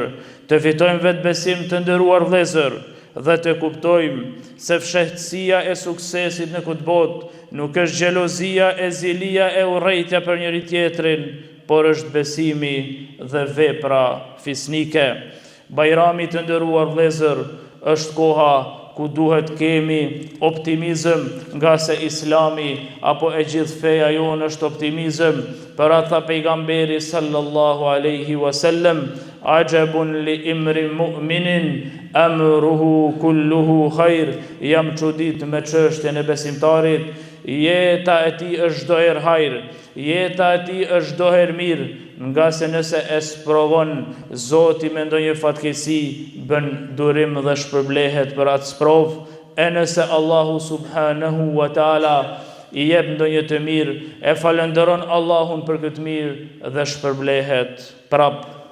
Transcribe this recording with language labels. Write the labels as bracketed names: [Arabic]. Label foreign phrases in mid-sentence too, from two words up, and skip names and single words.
[Albanian] Të fitojmë vetë besim të nderuar vëllezër, dhe të kuptojmë se fshehtësia e suksesit në këtë botë nuk është xhelozia e zilia e urrejtja për njëri tjetrin, por është besimi dhe vepra fisnike. Bajrami të nderuar vëllezër është koha ku duhet kemi optimizëm, nga se Islami apo e gjithë feja jonë është optimizëm. Për ata pejgamberi [Arabic] صلى الله عليه وسلم, عجب لامرئ مؤمن أمره كله خير, [Albanian] jam çudit me çështjen e besimtarit, jeta e tij është çdo herë hajër, jeta e tij është çdo herë mirë, nga se nëse e sprovon Zoti me ndonjë fatkeqësi, bën durim dhe shpërblehet për atë sprov, e nëse Allahu [Arabic] سبحانه وتعالى [Albanian] i jep ndonjë të mirë, e falënderon Allahun për këtë mirë dhe shpërblehet prap.